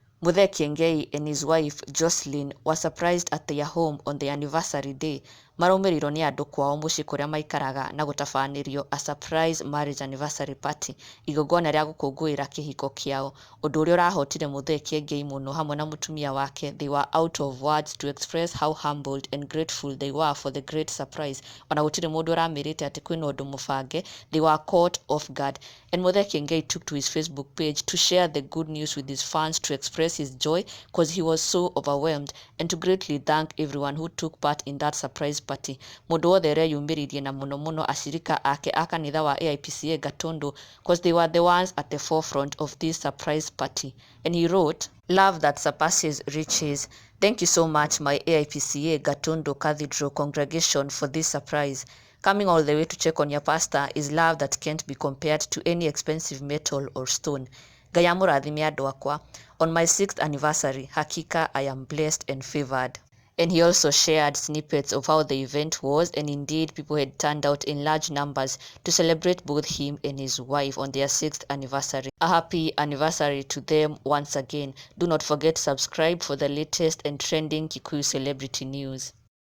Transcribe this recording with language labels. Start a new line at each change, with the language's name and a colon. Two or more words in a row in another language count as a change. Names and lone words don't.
English: Muthe Kiengei and his wife Jocelyn were surprised at their home on their anniversary day.
Kikuyu: Maraumirirwo ni andu kwao mucii kuria maikaraga na gutabanĩrio
English: a surprise marriage anniversary party,
Kikuyu: igongona ria gũkũngũĩra kĩhiko kĩao. Ũndũ ũrĩa ũrahotire Muthe Kiengei mũno hamwe na mutumia wake.
English: They were out of words to express how humbled and grateful they were for the great surprise.
Kikuyu: Ona gũtirĩ mũndũ ũramerĩte atĩ kwĩna ũndũ mũbange.
English: They were caught off guard. And Muthe Kiengei took to his Facebook page to share the good news with his fans, to express his joy because he was so overwhelmed, and to greatly thank everyone who took part in that surprise party.
Kikuyu: Mũndũ wothe ũreyumĩririe na mũno mũno acirika ake a kanitha wa AIPCA Gatundu,
English: because they were the ones at the forefront of this surprise party. And he wrote, "Love that surpasses riches. Thank you so much, my AIPCA Gatundu Cathedral congregation, for this surprise. Coming all the way to check on your pastor is love that can't be compared to any expensive metal or stone.
Kikuyu: Ngai amũrathime andũ akwa.
English: On my 6th anniversary, hakika I am blessed and favored." And he also shared snippets of how the event was, and indeed people had turned out in large numbers to celebrate both him and his wife on their 6th anniversary. A happy anniversary to them once again. Do not forget to subscribe for the latest and trending Kikuyu celebrity news.